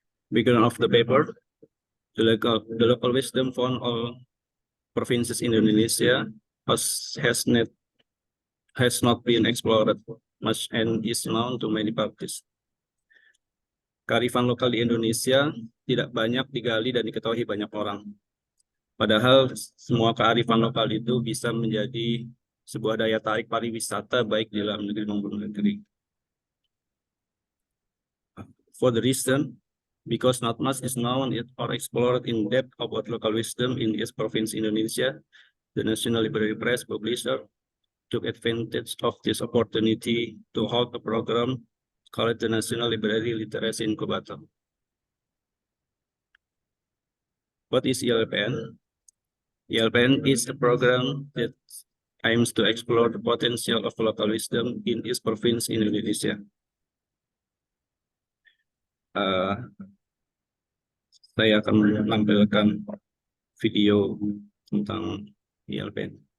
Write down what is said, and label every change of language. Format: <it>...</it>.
<en>Background of the paper, the local wisdom found all provinces in Indonesia has not been explored much and is known to many parties.</en> <id>Kearifan lokal di Indonesia tidak banyak digali dan diketahui banyak orang. Padahal semua kearifan lokal itu bisa menjadi sebuah daya tarik pariwisata baik di dalam negeri maupun luar negeri.</id> <en>For the reason, because not much is known or explored in depth about local wisdom in each province Indonesia, the National Library Press publisher took advantage of this opportunity to hold a program called the National Library Literacy Incubator. What is ELPN? ELPN is a program that aims to explore the potential of local wisdom in each province in Indonesia.</en> <id>Saya akan menampilkan video tentang ELPN.</id>